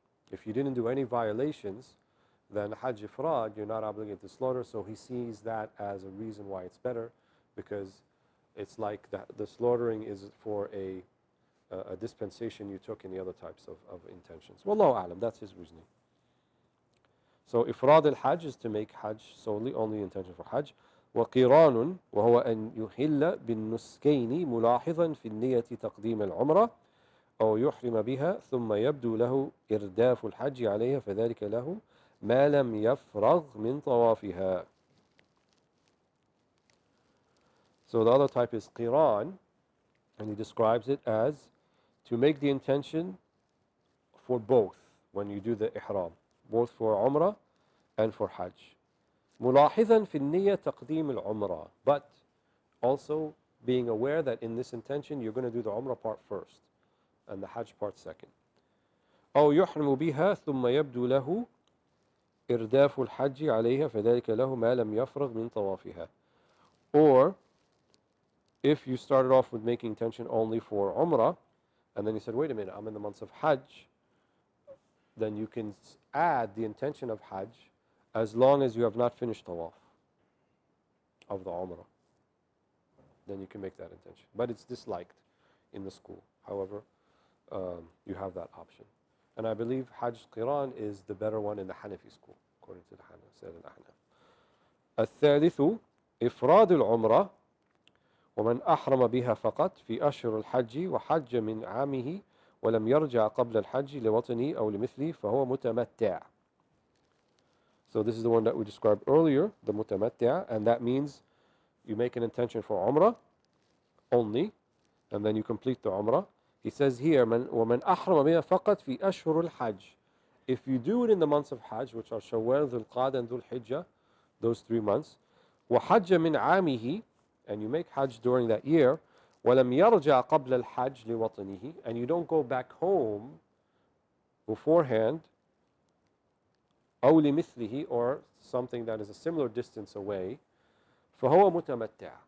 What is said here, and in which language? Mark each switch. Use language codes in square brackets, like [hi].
[en] If you didn't do any violations, then Hajj Ifrad, you're not obligated to slaughter. So he sees that as a reason why it's better, because it's like the slaughtering is for a dispensation you took in the other types of intentions. Wallahu a'lam, that's his reasoning. So Ifrad al-Hajj is to make Hajj solely, only intention for Hajj. [ar] وقيران وهو أن يحل بالنسكين ملاحظا في النية تقديم العمرة أو يحرم بها ثم يبدو له إرداف الحج عليها فذلك له ما لم يفرغ من طوافها. [en] So the other type is qiran, and he describes it as to make the intention for both when you do the ihram, both for Umrah and for Hajj. [ar] ملاحظا في النية تقديم العمرة, [en] but also being aware that in this intention you're going to do the Umrah part first and the Hajj part second. [ar] أو يحرم بها ثم يبدو له إرداف الحج عليها فذلك له ما لم يفرغ من طوافها. [en] Or if you started off with making intention only for Umrah and then you said, wait a minute, I'm in the months of Hajj, then you can add the intention of Hajj as long as you have not finished Tawaf of the Umrah. Then you can make that intention. But it's disliked in the school. However, you have that option. And I believe Hajj Qiran is the better one in the Hanafi school, according to the Ahnaf. [ar] الثالث إفراد العمرة ومن أحرم بها فقط في أشهر الحج وحج من عامه ولم يرجع قبل الحج لوطنه أو لمثله فهو متمتع. [en] So this is the one that we described earlier, the mutamattia, and that means you make an intention for Umrah only, and then you complete the Umrah. He says here, [ar] وَمَنْ أَحْرَمَ بِهَا فَقَطْ فِي أَشْهُرِ الْحَجِّ. [en] If you do it in the months of Hajj, which are Shawwal, Dhul Qa'dah, and Dhul Hijjah, those 3 months, [ar] وَحَجَّ مِنْ عَامِهِ, [en] and you make Hajj during that year, [ar] وَلَمْ يَرْجَعْ قَبْلَ الْحَجِّ لِوَطَنِهِ, [en] and you don't go back home beforehand, [ar] أو لمثله, [en] or something that is a similar distance away, [ar] فهو متمتع.